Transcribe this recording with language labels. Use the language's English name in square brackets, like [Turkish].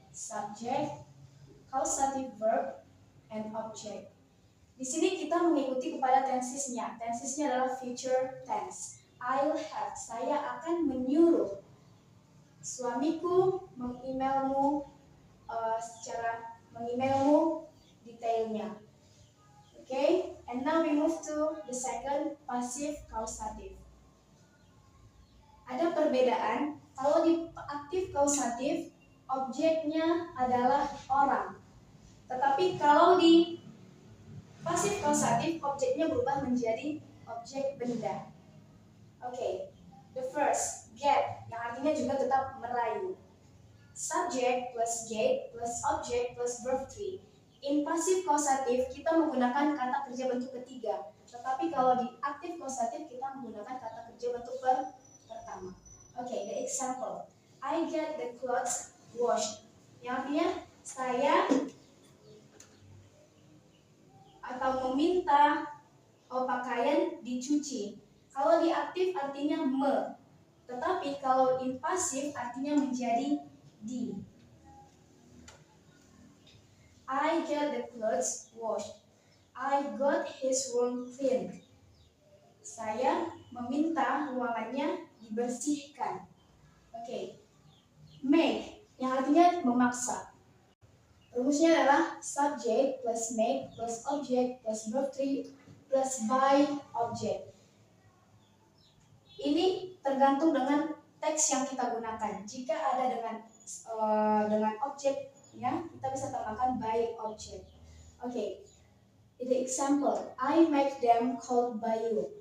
[English] Subject, causative verb, and object. [Indonesian] Di sini kita mengikuti kepada tensesnya. Tensesnya adalah future tense. [English] I'll have, [Indonesian] saya akan menyuruh suamiku mengemailmu detailnya. Okay? [English] And now we move to the second, passive causative. [Indonesian] Ada perbedaan, kalau di aktif causative, objeknya adalah orang. Tetapi kalau di passive causative, objeknya berubah menjadi objek benda. Oke, [English] the first, [Indonesian] get, yang artinya juga tetap merayu. [English] Subject plus get plus object plus verb 3. [Indonesian] In passive causative kita menggunakan kata kerja bentuk ketiga, tetapi kalau di active causative kita menggunakan kata kerja bentuk pertama. [English] Oke, the example. I get the clothes washed. [Indonesian] Yang artinya saya atau meminta pakaian dicuci. Kalau di aktif artinya me, tetapi kalau in pasif artinya menjadi di. [English] I get the clothes washed. I got his room cleaned. [Indonesian] Saya meminta ruangannya dibersihkan. Oke. Make, yang artinya memaksa. Rumusnya adalah subject plus make plus object plus verb 3 plus by object. Ini tergantung dengan teks yang kita gunakan. Jika ada dengan objek, ya, kita bisa tambahkan by object. Oke. [English] The example, I make them called by you.